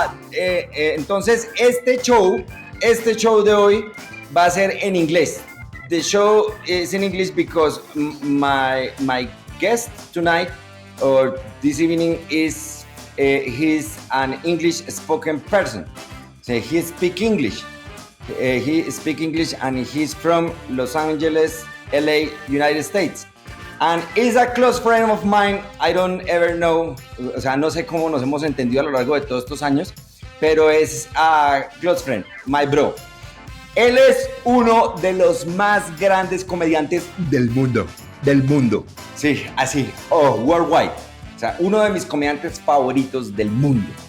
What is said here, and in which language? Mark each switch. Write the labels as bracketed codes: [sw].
[es] Entonces, este show de hoy va a ser en inglés. [en] The show is in English because my guest tonight or this evening is he's an English spoken person. So he speaks English. He speaks English and he's from Los Angeles, LA, United States. And is a close friend of mine. I don't ever know, [es] o sea, no sé cómo nos hemos entendido a lo largo de todos estos años, pero es [en] a close friend, my bro. [es] Él es uno de los más grandes comediantes del mundo. Sí, así, worldwide. O sea, uno de mis comediantes favoritos del mundo.